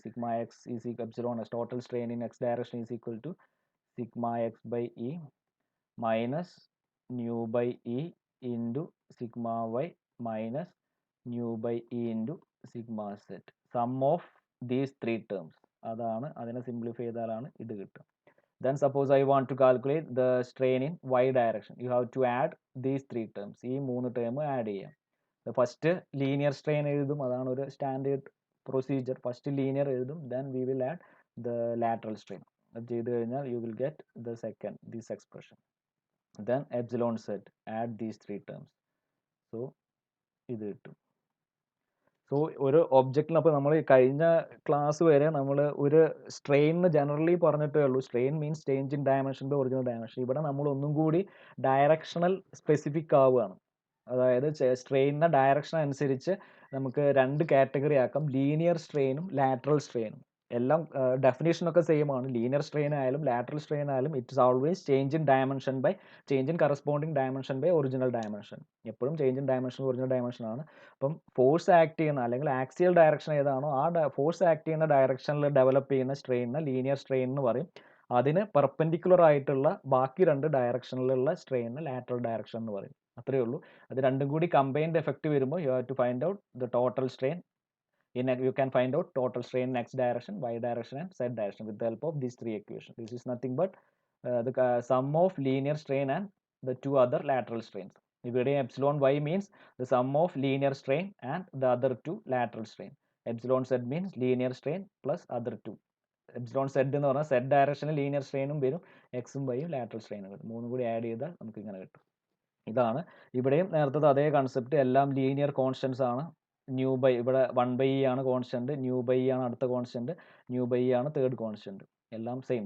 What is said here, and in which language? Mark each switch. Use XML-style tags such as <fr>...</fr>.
<en>Sigma X is epsilon X total strain in X direction is equal to sigma X by E minus nu by E into sigma Y minus nu by E into sigma Z. Sum of these 3 terms.</en> <ml>അതാണ്, അതിനെ simplify ചെയ്താലാണ് ഇത് കിട്ടുക.</ml> <en>Then suppose I want to calculate the strain in y direction. You have to add these 3 terms.</en> <ml>ഈ 3 term add ചെയ്യാം. First linear strain എഴുതും, അതാണ് ഒരു സ്റ്റാൻഡേർഡ് പ്രൊസീജിയർ. ഫസ്റ്റ് ലീനിയർ എഴുതും,</ml> <en>then we will add the lateral strain.</en> <ml>അത് ചെയ്ത് കഴിഞ്ഞാൽ</ml> <en>you will get the second this expression. Then epsilon z, add these three terms.</en> <ml>So ഇത് കിട്ടും. സോ ഒരു ഒബ്ജക്റ്റിന്, അപ്പോൾ നമ്മൾ കഴിഞ്ഞ ക്ലാസ് വരെ നമ്മൾ ഒരു സ്ട്രെയിനിന് ജനറലി പറഞ്ഞിട്ടേ ഉള്ളൂ.</ml> <en>Strain means change in dimension by original dimension.</en> <ml>ഇവിടെ നമ്മൾ ഒന്നും കൂടി ഡയറക്ഷണൽ സ്പെസിഫിക് ആവുകയാണ്. അതായത് സ്ട്രെയിനിൻ്റെ ഡയറക്ഷൻ അനുസരിച്ച് നമുക്ക് രണ്ട് കാറ്റഗറി ആക്കാം, ലീനിയർ സ്ട്രെയിനും ലാറ്ററൽ സ്ട്രെയിനും. എല്ലാം ഡെഫിനേഷനൊക്കെ സെയിം ആണ്. ലീനിയർ സ്ട്രെയിൻ ആയാലും ലാറ്ററൽ സ്ട്രെയിൻ ആയാലും</ml> <en>It's always change in dimension by change in corresponding dimension by original dimension.</en> <ml>എപ്പോഴും change in dimension original dimension ആണ്. അപ്പം ഫോഴ്സ് ആക്ട് ചെയ്യുന്ന അല്ലെങ്കിൽ ആക്സിയൽ ഡയറക്ഷൻ ഏതാണോ ആ ഫോഴ്സ് ആക്ട് ചെയ്യുന്ന ഡയറക്ഷനിൽ ഡെവലപ്പ് ചെയ്യുന്ന സ്ട്രെയിനിന് ലീനിയർ സ്ട്രെയിൻ എന്ന് പറയും. അതിന് പെർപെൻഡിക്കുലർ ആയിട്ടുള്ള ബാക്കി രണ്ട് ഡയറക്ഷനിലുള്ള സ്ട്രെയിനിന് ലാറ്ററൽ ഡയറക്ഷൻ എന്ന് പറയും. അത്രയേ ഉള്ളൂ. അത് രണ്ടും കൂടി കമ്പൈൻഡ് എഫക്റ്റ് വരുമ്പോൾ</ml> <en>You have to find out the total strain. You can find out total strain in x direction, y direction and z direction with the help of these three equations. This is nothing but the sum of linear strain and the two other lateral strains. Here epsilon y means the sum of linear strain and the other two lateral strain. Epsilon z means linear strain plus other two.</en> <ml>Epsilon z എന്ന് പറഞ്ഞാൽ z ഡയറക്ഷനിൽ linear സ്ട്രെയിനും വരും, എക്സും വൈയും lateral സ്ട്രെയിനും വരും. മൂന്നും കൂടി add ചെയ്താൽ നമുക്ക് ഇങ്ങനെ കിട്ടും. ഇതാണ് ഇവിടെയും നേരത്തെ അതേ കൺസെപ്റ്റ്. എല്ലാം ലീനിയർ കോൺസ്റ്റൻസ് ആണ്. ന്യൂ ബൈ ഇവിടെ 1/e ആണ് കോൺസ്റ്റന്റ്, ന്യൂ ബൈ ആണ് അടുത്ത കോൺസ്റ്റന്റ്, ന്യൂ ബൈ ആണ് തേർഡ് കോൺസ്റ്റന്റ്. എല്ലാം സെയിം.</ml>